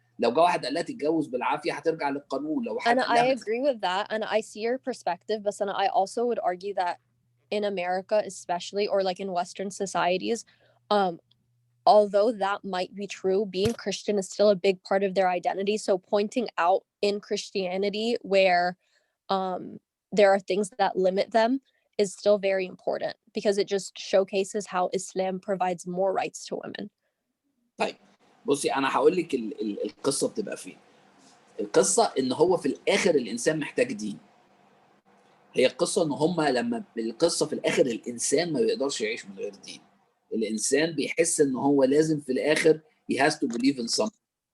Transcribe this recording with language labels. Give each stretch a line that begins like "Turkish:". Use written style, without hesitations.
Arabic: لو جه واحد قال لها تتجوز بالعافيه هترجع للقانون. لو حد
English: And I agree with that, and I see your perspective, but I also would argue that in America especially, or like in Western societies, although that might be true, being Christian is still a big part of their identity. So pointing out in Christianity where there are things that limit them is still very important, because it just showcases how Islam provides more rights to women.
Arabic: طيب بصي، انا هقول لك القصه بتبقى فين. القصه ان هو في الاخر الانسان محتاج دين. هي القصه ان هم لما القصه في الاخر الانسان ما بيقدرش يعيش من غير دين. الانسان بيحس ان هو لازم في الاخر
English: he has to believe in something.